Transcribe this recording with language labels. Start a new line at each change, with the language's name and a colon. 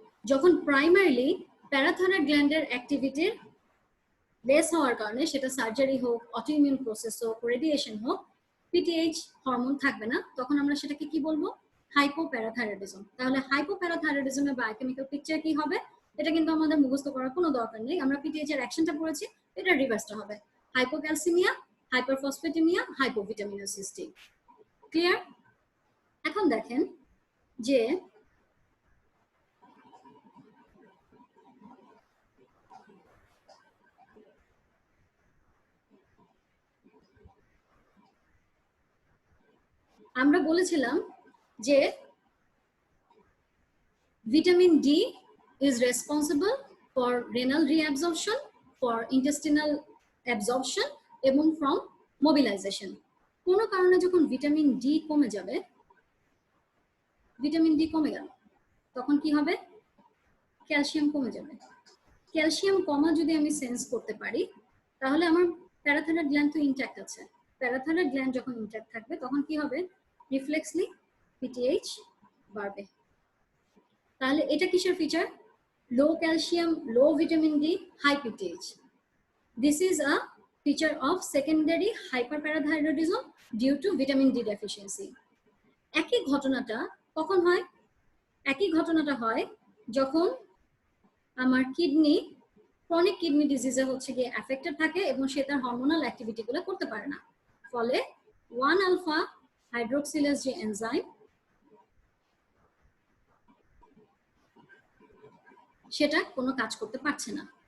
Bangla: যখন primarily parathyroid গ্ল্যান্ডের অ্যাক্টিভিটির less হওয়ার কারণে, সেটা সার্জারি হোক, অটোইমিউন প্রসেস হোক, রেডিয়েশন হোক, পিটিএইচ হরমোন থাকবে না, তখন আমরা সেটাকে কি বলবো? হাইপোপ্যারাথাইরয়েডিজম। তাহলে হাইপোপ্যারাথাইরয়েডিজমের বায়োকেমিক্যাল পিকচার কি হবে? এটা কিন্তু আমাদের মুখস্থ করার কোনো দরকার নেই। আমরা পিটিএইচ এর অ্যাকশনটা পড়েছি, এটা রিভার্সটা হবে hypocalcaemia, hyperphosphataemia, hypovitaminosis D. Clear? এখন দেখেন যে আমরা বলেছিলাম যে vitamin D
English: is responsible for renal reabsorption, for intestinal absorption
Bangla: এবং from mobilization। কোনো কারণে যখন ভিটামিন ডি কমে যাবে, ভিটামিন ডি কমে গেল, তখন কি হবে? ক্যালসিয়াম কমে যাবে। ক্যালসিয়াম কমা যদি আমি সেন্স করতে পারি, তাহলে আমার প্যারাথাইরয়েড গ্ল্যান্ড তো ইনট্যাক্ট আছে। প্যারাথাইরয়েড গ্ল্যান্ড যখন ইনট্যাক্ট থাকবে তখন কি হবে? রিফ্লেক্সলি পিটিএইচ বাড়বে। তাহলে এটা কিসের feature? Low calcium, low vitamin D, high পিটিএইচ।
English: This is a feature of secondary hyperparathyroidism due to vitamin D deficiency.
Bangla: একই ঘটনাটা কখন হয়? একই ঘটনাটা হয় যখন আমার কিডনি ক্রনিক কিডনি ডিজিজে হচ্ছে গিয়ে অ্যাফেক্টেড থাকে এবং সে তার হরমোনাল অ্যাক্টিভিটিগুলো করতে পারে না। ফলে 1 আলফা হাইড্রোক্সিলেজ যে এনজাইম, সেটা কোনো কাজ করতে পারছে না।